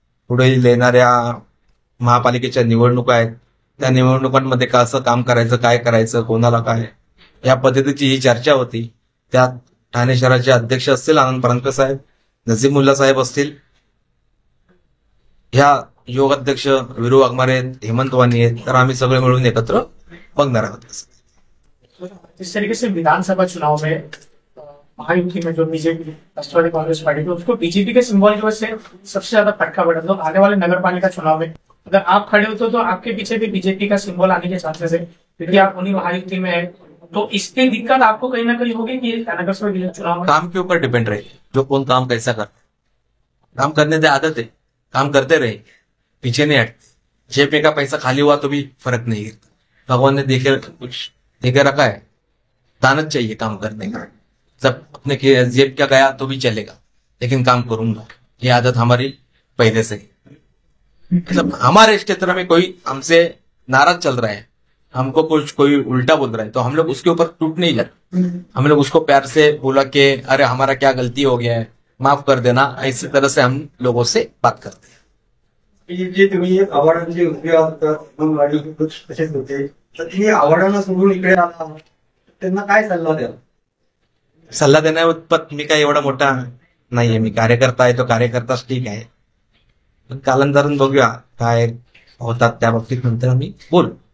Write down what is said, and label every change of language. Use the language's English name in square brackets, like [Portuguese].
[Marathi] पुढे येणाऱ्या महापालिकेच्या निवडणुका आहेत, त्या निवडणुकांमध्ये कसं काम करायचं, काय करायचं, कोणाला काय, या पद्धतीची ही चर्चा होती. त्यात ठाणे शहराचे अध्यक्ष असतील आनंद परांजपे साहेब, नजीमुल्ला साहेब असतील, ह्या युवक अध्यक्ष विरू वाघमारे आहेत, हेमंत वाणी आहेत, तर आम्ही सगळे मिळून एकत्र बघणार आहोत. [Hindi] जिस तरीके से विधानसभा चुनाव में महायुति में जो बीजेपी राष्ट्रवादी कांग्रेस पार्टी थी उसको बीजेपी के सिंबल की वजह से सबसे ज्यादा फटका पड़ा. तो आने वाले नगर पालिका चुनाव में अगर आप खड़े होते तो आपके पीछे भी बीजेपी का सिंबल आने के चांसेस है, क्योंकि आप उन्हीं महायुति में है. तो इसकी दिक्कत आपको कहीं ना कहीं होगी कि नगर सभा चुनाव में काम के ऊपर डिपेंड रहे, जो कौन काम कैसा कर, काम करने की आदत है, काम करते रहे, पीछे नहीं हट. जेब में का पैसा खाली हुआ तो भी फर्क नहीं गिरता. भगवान ने कुछ देखे रखा है, दानत चाहिए काम करने का. जब अपने जेब क्या गया तो भी चलेगा, लेकिन काम करूंगा, ये आदत हमारी पहले से ही. मतलब हमारे क्षेत्र में कोई हमसे नाराज चल रहा है, हमको कुछ कोई उल्टा बोल रहा है, तो हम लोग उसके ऊपर टूट नहीं जाते. हम लोग उसको प्यार से बोला कि अरे हमारा क्या गलती हो गया है, माफ कर देना, इसी तरह से हम लोगों से बात करते हैं. [Marathi] जे तुम्ही आव्हाडांचे उभे आहात अंगणवाडी कुछ तसेच होते, तर तुम्ही आव्हाडांना सोडून इकडे आला, त्यांना काय सल्ला द्याल? सल्ला देण्यापत मी काय एवढा मोठा नाहीये. मी कार्यकर्ता आहे, तो कार्यकर्ताच ठीक आहे. पण कालांतरानं बघूया काय होतात त्या बाबतीत, नंतर आम्ही बोलू.